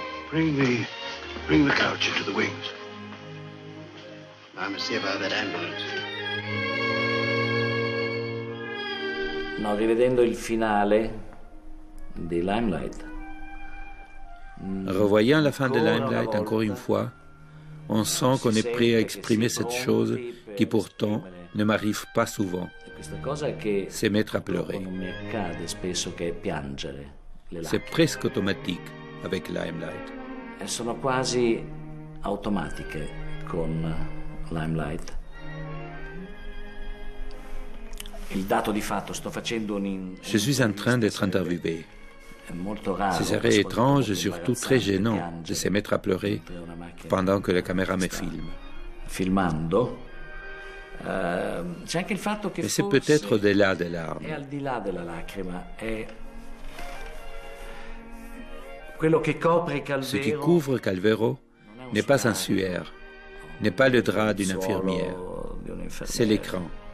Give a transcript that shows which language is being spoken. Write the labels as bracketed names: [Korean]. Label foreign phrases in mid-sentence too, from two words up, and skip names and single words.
[English] Bring the couch into the wings. I must see about that ambulance. [Italian] No, rivedendo il finale di Limelight. [French] Revoyant la fin de Limelight encore une fois, on sent qu'on est prêt à exprimer cette chose qui pourtant ne m'arrive pas souvent. C'est mettre à pleurer. C'est presque automatique avec Limelight. [Italian] Sono quasi automatiche con Limelight. Il dato di fatto, sto facendo [French] Je suis en train d'être interviewé. Ce serait étrange et surtout très gênant de se mettre à pleurer pendant que la caméra me filme. [Italian] Filmando. [French] Mais c'est peut-être au-delà des larmes. Ce qui couvre Calvero n'est pas un suaire, n'est pas le drap d'une infirmière, c'est l'écran.